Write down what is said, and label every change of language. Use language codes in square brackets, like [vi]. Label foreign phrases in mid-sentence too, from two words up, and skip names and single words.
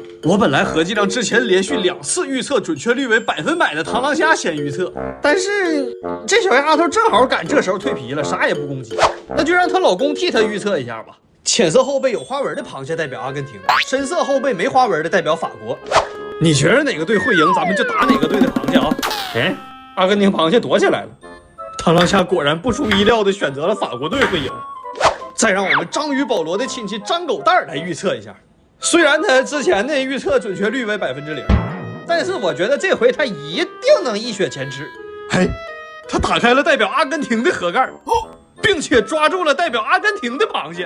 [zh] 我本來合計讓之前連續2次預測準確率為100%的螳螂蝦先預測，但是這小丫頭正好趕這時候蛻皮了，啥也不攻擊，那就讓她老公替她預測一下吧。淺色後背有花紋的螃蟹代表阿根廷，深色後背沒花紋的代表法國。你覺得哪個隊會贏，咱們就打哪個隊的螃蟹啊！哎，阿根廷螃蟹躲起來了。螳螂蝦果然不出意料的選擇了法國隊會贏。再讓我們章魚保羅的親戚張狗蛋來預測一下。雖然他之前的預測準確率為0%，但是我覺得這回他一定能一雪前恥。嘿，他打開了代表阿根廷的盒蓋，並且抓住了代表阿根廷的螃蟹。